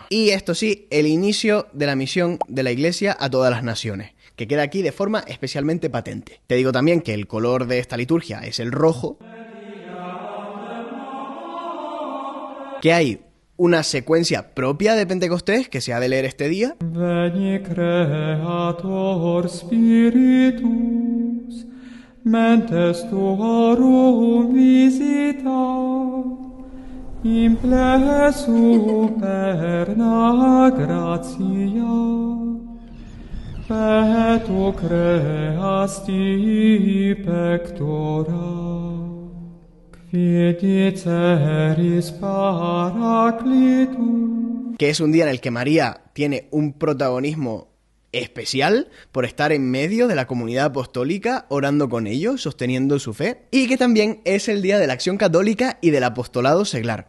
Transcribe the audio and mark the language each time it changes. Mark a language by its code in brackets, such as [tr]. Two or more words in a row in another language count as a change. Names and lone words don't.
[es] Y esto sí, el inicio de la misión de la Iglesia a todas las naciones, que queda aquí de forma especialmente patente. Te digo también que el color de esta liturgia es el rojo, que hay una secuencia propia de Pentecostés que se ha de leer este día. [la] Veni Creator Spiritus, mentes tuorum visita, imple superna gratia, et tu creasti pectora. [es] Que es un día en el que María tiene un protagonismo especial por estar en medio de la comunidad apostólica, orando con ellos, sosteniendo su fe, y que también es el día de la acción católica y del apostolado seglar.